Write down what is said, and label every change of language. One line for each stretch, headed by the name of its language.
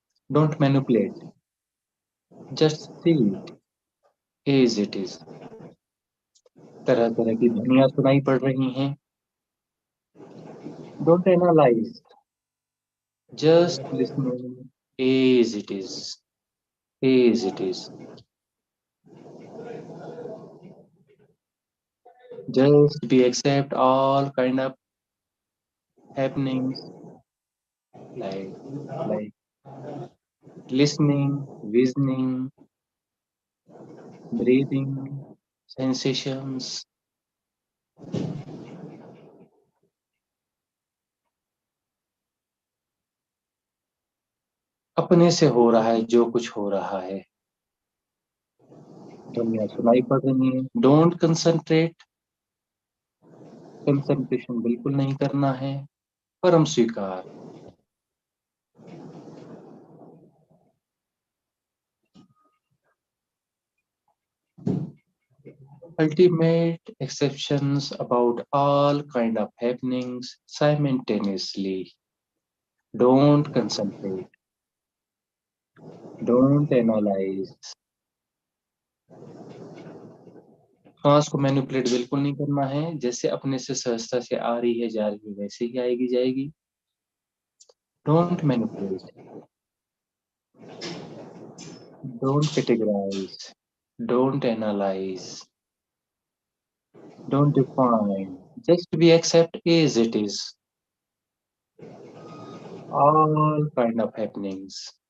English: Don't manipulate, just see it as it is.
Hindi: तरह तरह की ध्वनियां सुनाई पड़ रही हैं।
English: Don't analyse, just listening as it is, as it is. Just be accept all kind of happenings like listening, visioning, breathing, sensations.
Hindi: अपने से हो रहा है जो कुछ हो रहा है। दुनिया सुनाई पड़ रही है।
English: don't concentrate,
Hindi: कंसंट्रेशन बिल्कुल नहीं करना है। परम स्वीकार।
English: Ultimate exceptions about all kind of happenings simultaneously. Don't concentrate, don't analyze.
Hindi: श्वास को मैनिपुलेट बिल्कुल नहीं करना है। जैसे अपने से सहजता से आ रही है जा रही है वैसे ही आएगी जाएगी।
English: Don't manipulate, don't categorise, don't analyse, don't define, just be accept as it is all kind of happenings.